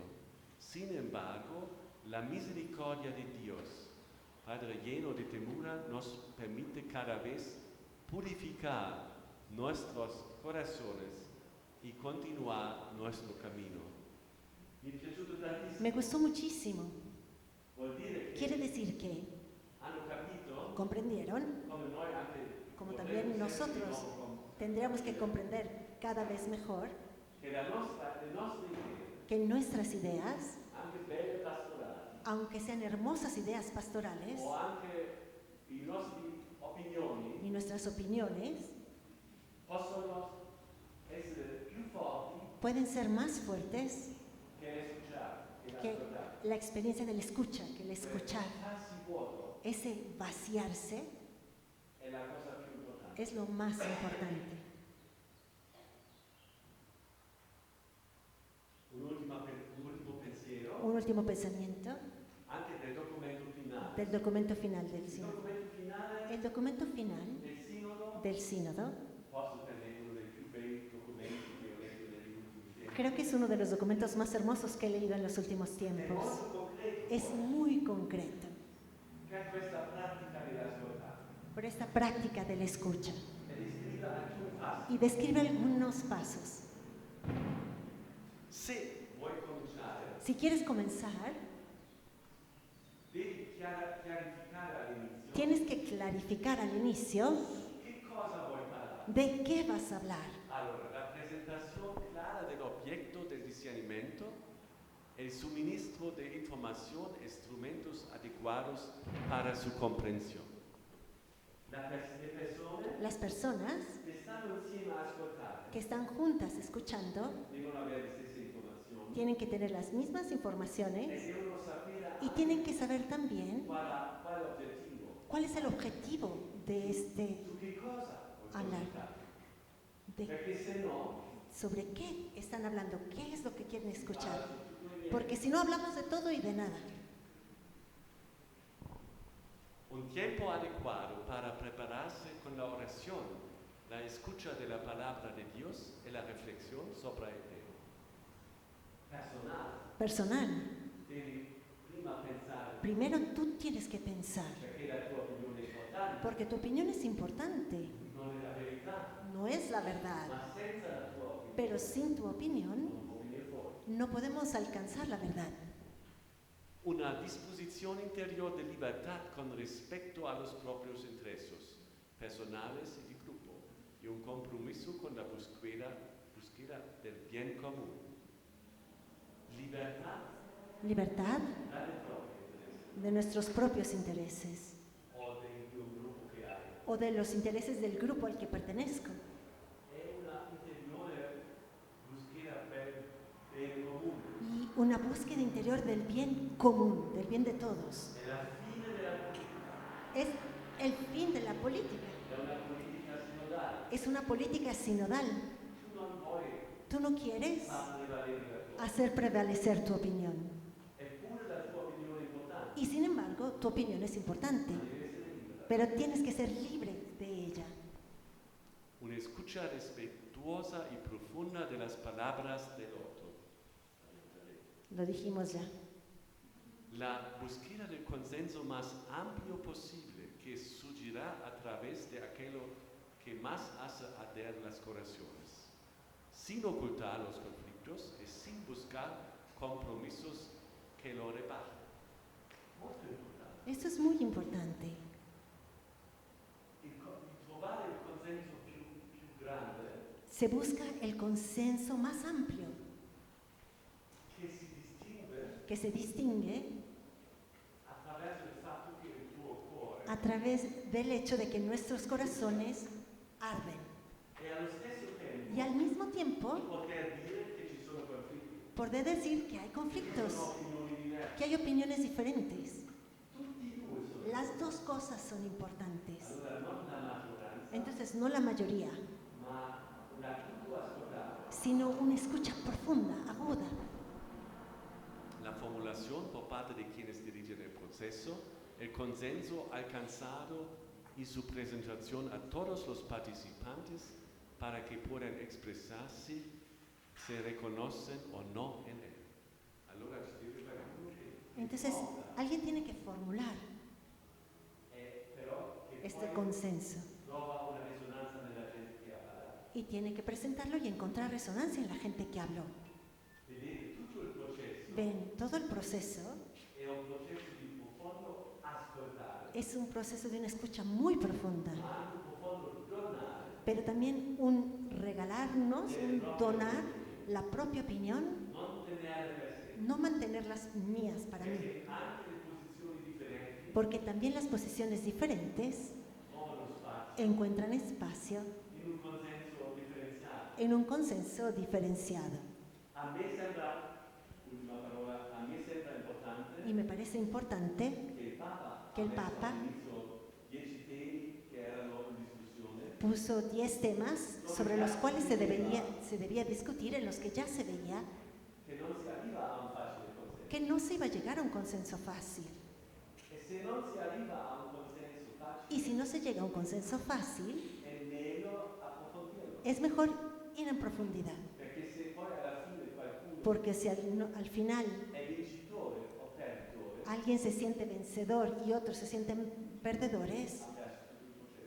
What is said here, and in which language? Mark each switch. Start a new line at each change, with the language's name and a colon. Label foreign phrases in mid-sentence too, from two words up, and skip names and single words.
Spanish: Sin embargo, la misericordia de Dios, Padre lleno de ternura, nos permite cada vez purificar nuestros corazones y continuar nuestro camino.
Italian: Mi è piaciuto tantissimo.
Spanish: me gustó muchísimo.
Italian: Vuol dire che
Spanish: Quiere decir que
Italian: hanno capito,
Spanish: comprendieron,
Italian: come noi anche
Spanish: como
Italian: dovremmo
Spanish: también
Italian: sempre
Spanish: nosotros tendríamos que comprender cada vez mejor,
Italian: che le nostre idee,
Spanish: que nuestras ideas,
Italian: anche belle pastorali,
Spanish: aunque sean hermosas ideas pastorales
Italian: o anche le nostre opinioni,
Spanish: y nuestras opiniones,
Italian: possono essere più forti
Spanish: pueden ser más fuertes
Italian: che l'escuchare, che
Spanish: que
Italian: l'ascoltare.
Spanish: la experiencia del escucha, que el escuchar.
Italian: Farsi vuoto
Spanish: Ese vaciarse
Italian: è la cosa più importante.
Spanish: es lo más importante.
Italian: Un ultimo
Spanish: último pensamiento
Italian: anche del documento finale.
Spanish: del documento final del
Italian: Il
Spanish: sínodo.
Italian: documento finale
Spanish: El documento final
Italian: del
Spanish: del
Italian: Sinodo,
Spanish: sínodo
Italian: forse per me uno dei più bei documenti che ho letto negli ultimi tempi.
Spanish: creo que es uno de los documentos más hermosos que he leído en los últimos
Italian: È
Spanish: tiempos.
Italian: molto concreto,
Spanish: Es muy concreto
Italian: che ha questa pratica dell'ascoltare
Spanish: por esta práctica de la escucha
Italian: e descrive alcuni passi.
Spanish: y describe algunos pasos.
Italian: Se vuoi cominciare,
Spanish: Si quieres comenzar,
Italian: devi chiarificare all'inizio
Spanish: tienes que clarificar al inicio
Italian: che cosa vuoi parlare.
Spanish: de qué vas a hablar.
Italian: Allora, la presentazione clara dell'objetto del discernimento
Spanish: e il suministro de información e instrumentos adecuados para su comprensión.
Italian: Le persone
Spanish: Las personas
Italian: che stanno insieme a ascoltare
Spanish: que están juntas escuchando
Italian: devono avere le stesse informazioni
Spanish: tienen que tener las mismas
Italian: e
Spanish: informaciones
Italian: devono sapere
Spanish: y tienen que saber también
Italian: quale obiettivo,
Spanish: cuál es el objetivo de este
Italian: su che cosa vuoi
Spanish: hablar,
Italian: comunicare.
Spanish: de
Italian: Perché se no,
Spanish: sobre qué están hablando, qué es lo que quieren
Italian: si
Spanish: escuchar.
Italian: parla di tutto e niente.
Spanish: Porque si no hablamos de todo y de nada. Un tiempo adecuado para prepararse con la oración, la escucha de la palabra de Dios y la reflexión sobre el tema. Personal.
Italian: Devi prima pensare
Spanish: Primero tú tienes que pensar,
Italian: perché la tua opinione è importante,
Spanish: porque tu opinión es importante,
Italian: non è la verità,
Spanish: no es la verdad.
Italian: ma senza la tua opinione
Spanish: Pero sin tu opinión
Italian: non può venire fuori.
Spanish: no podemos alcanzar la verdad. Una disposición interior de libertad con respecto a los propios intereses personales y de grupo y un compromiso con la búsqueda del bien común. Libertad Libertad
Italian: dalle proprie interessi
Spanish: de nuestros propios intereses o de un grupo
Italian: che hai.
Spanish: o de los intereses del grupo al que pertenezco.
Italian: È una interiore búsqueda per bene comune.
Spanish: Y una búsqueda interior del bien común, del bien de todos.
Italian: È la fine della politica,
Spanish: Es el fin de la política.
Italian: è una politica sinodale.
Spanish: Es una política sinodal.
Italian: Tu non vuoi
Spanish: Tú no quieres
Italian: far prevalere la tua,
Spanish: hacer prevalecer tu opinión.
Italian: eppure la tua opinione è importante,
Spanish: Y sin embargo, tu opinión es importante,
Italian: ma deve essere libera.
Spanish: pero tienes que ser libre de ella. Una escucha respetuosa y profunda de las palabras del otro. Lo dijimos ya. La búsqueda del consenso más amplio posible que surgirá a través de aquello que más hace arder las corazones, sin ocultar los conflictos y sin buscar compromisos que lo rebajen.
Italian: Molto importante.
Spanish: Esto es muy importante.
Italian: Trovare il consenso più grande
Spanish: Se busca el consenso más amplio
Italian: che si distingue
Spanish: que se distingue
Italian: attraverso il fatto che il tuo cuore
Spanish: a través del hecho de que nuestros corazones arden.
Italian: e allo stesso tempo
Spanish: Y al mismo tiempo
Italian: poter dire che ci sono conflitti,
Spanish: poder decir que hay conflictos,
Italian: sono opinioni diverse.
Spanish: que hay opiniones diferentes.
Italian: Tutti e due sono.
Spanish: Las dos cosas son importantes.
Italian: Allora non la maggioranza,
Spanish: Entonces, no la mayoría,
Italian: ma una più ascoltata.
Spanish: sino una escucha profunda, aguda. La formulación por parte de quienes dirigen el proceso, el consenso alcanzado y su presentación a todos los participantes para que puedan expresarse, se reconocen o no en él.
Italian: Allora ci deve fare uno che
Spanish: Entonces, alguien tiene que formular
Italian: però che
Spanish: este
Italian: poi
Spanish: consenso
Italian: trova una risonanza nella gente che ha parlato.
Spanish: y tiene que presentarlo y encontrar resonancia en la gente que habló.
Italian: Vedete, tutto il processo
Spanish: Ven, todo el proceso
Italian: è un processo di profondo ascoltare,
Spanish: es un proceso de una escucha muy profunda,
Italian: ma anche un profondo donare.
Spanish: pero también un regalarnos, un donar la propia opinión,
Italian: Non tenere per sé,
Spanish: no mantener las mías para mí,
Italian: perché anche le posizioni differenti
Spanish: porque también las posiciones diferentes
Italian: trovano spazio
Spanish: encuentran espacio
Italian: in un consenso differenziato.
Spanish: en un consenso diferenciado.
Italian: A me sembra, ultima parola, a me sembra importante
Spanish: Y me parece importante
Italian: che il Papa
Spanish: que el Papa
Italian: ha messo all'inizio 10 temi che erano in discussione,
Spanish: puso 10 temas sobre los cuales se debía discutir, en los que ya se veía
Italian: che non si arriva a un facile consenso.
Spanish: que no se iba a llegar a un consenso fácil.
Italian: E se non si arriva a un consenso facile,
Spanish: Y si no se llega a un consenso fácil,
Italian: è meglio approfondirlo.
Spanish: es mejor ir en profundidad.
Italian: Perché se poi alla fine qualcuno
Spanish: Porque si al final
Italian: è vincitore o perditore,
Spanish: alguien se siente vencedor y otros se sienten perdedores,
Italian: ha perso tutto il processo.